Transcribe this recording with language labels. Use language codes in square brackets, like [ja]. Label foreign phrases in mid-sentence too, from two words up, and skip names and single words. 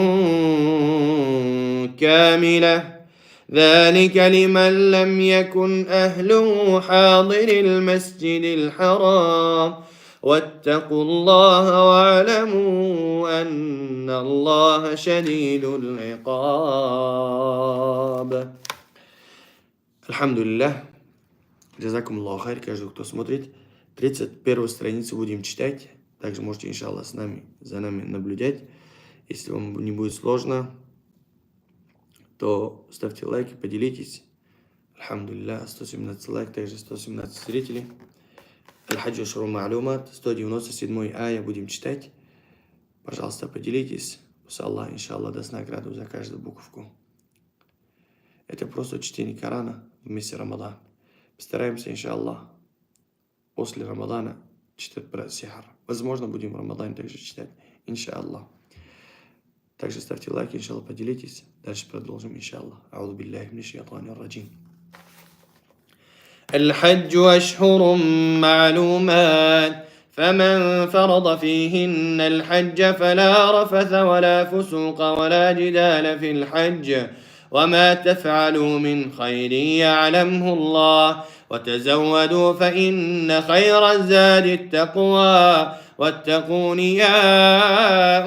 [ar] كاملة ذلك لمن لم يكن أهله حاضر المسجد الحرام واتقوا الله واعلموا أن الله شديد العقاب. الحمد لله. جزاكم الله خير, [ru] каждый, кто смотрит. 31 страницу будем читать. Также можете, иншаллах, за нами наблюдать. Если вам не будет сложно, то ставьте лайки, поделитесь. Альхамдулиллах, 117 лайк, также 117 зрителей. [ar] الحج أشهر معلومات, [ru] 197 ая будем читать. Пожалуйста, поделитесь. Пусть Аллах, иншаллах, даст награду за каждую буковку. Это просто чтение Корана в месяц Рамадан. Постараемся, иншаллах, после Рамадана читать про сихр. Возможно, будем в Рамадане также читать, иншаллах. Также ставьте лайки, иншаллах, поделитесь. Дальше продолжим, иншаллах. [ar] أعوذ بالله من الشيطان الرجيم. الحج أشهر معلومات فمن فرض فيهن الحج فلا رفث ولا فسوق ولا جدال في الحج وما تفعلوا من خير يعلمه الله وتزودوا فإن خير الزاد التقوى واتقون يا